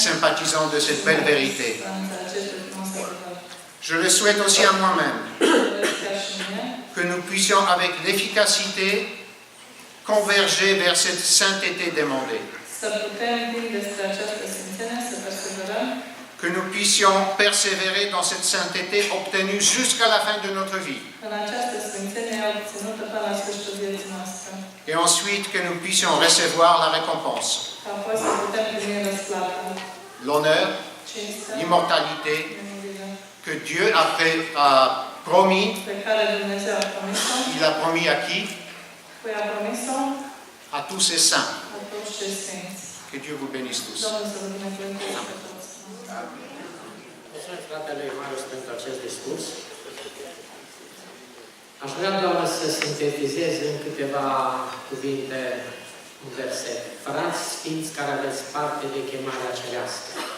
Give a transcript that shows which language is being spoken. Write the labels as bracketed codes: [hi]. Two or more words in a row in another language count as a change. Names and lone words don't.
[fr] sympathisants de cette belle vérité. Je le souhaite aussi à moi-même, que nous puissions avec l'efficacité converger vers cette sainteté demandée. [ro] Să putem din despre această sfințenie, să perseverăm, [fr] Que nous puissions persévérer dans cette sainteté obtenue jusqu'à la fin de notre vie. [ro] în această sfințenie obținută până la sfârșitul vieții noastre. [fr] Et ensuite que nous puissions recevoir la récompense, [ro] Apoi să putem primi răsplata, [fr] l'honneur, [ro] cinstea, [fr] l'immortalité [ro] mântuirea, [fr] que Dieu a promis. [ro] pe care Dumnezeu a promis-o, [fr] Il a promis à qui? [ro] cui a promis-o, [fr] À tous ses saints. [ro] a toți cei sfinți. [fr] Que Dieu vous bénisse tous. [ro] Domnul să vă binecuvânteze pe toți. Mulțumesc fratelui Marius pentru acest discurs. Aș vrea doar să sintetizez în câteva cuvinte un verset. Frați sfinți care aveți parte de chemarea cerească.